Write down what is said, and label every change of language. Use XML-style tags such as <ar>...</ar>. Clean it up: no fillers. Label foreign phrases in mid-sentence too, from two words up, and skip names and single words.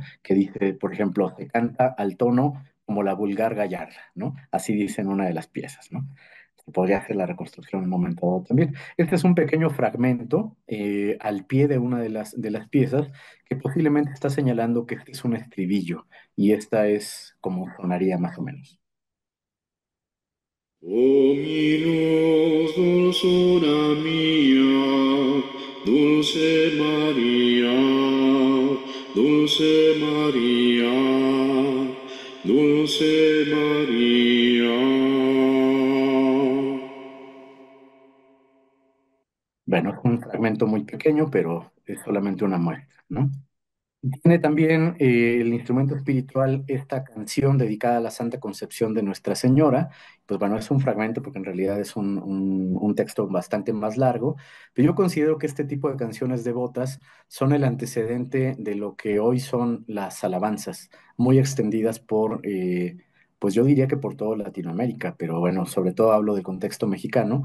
<es>Que dice, por ejemplo, se canta al tono como la vulgar gallarda, ¿no? Así dice en una de las piezas, ¿no? Se podría hacer la reconstrucción en un momento dado también. Este es un pequeño fragmento al pie de una de las piezas que posiblemente está señalando que este es un estribillo y esta es como sonaría más o menos. Dominus dulzura mia, dulce Maria, dulce Maria, dulce Maria. Bueno, es un fragmento muy pequeño, pero es solamente una muestra, ¿no? Tiene también el instrumento espiritual esta canción dedicada a la Santa Concepción de Nuestra Señora. Pues bueno, es un fragmento porque en realidad es un texto bastante más largo, pero yo considero que este tipo de canciones devotas son el antecedente de lo que hoy son las alabanzas, muy extendidas pues yo diría que por toda Latinoamérica, pero bueno, sobre todo hablo del contexto mexicano.</es>